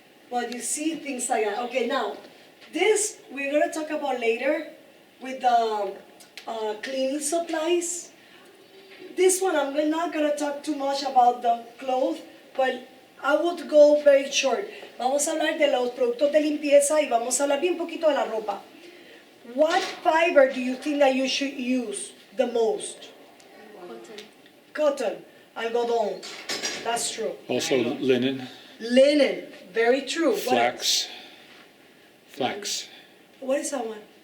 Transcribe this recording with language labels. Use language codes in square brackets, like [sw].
[en] But you see things like that. Okay, now, this we're going to talk about later with the cleaning supplies. This one, I'm not going to talk too much about the clothes, but I would go very short. [es] Vamos a hablar de los productos de limpieza y vamos a hablar bien poquito de la ropa. [en] What fiber do you think that you should use the most? Cotton, algodón. That's true. Also linen, Linen, very true. What else? flax. What is that one?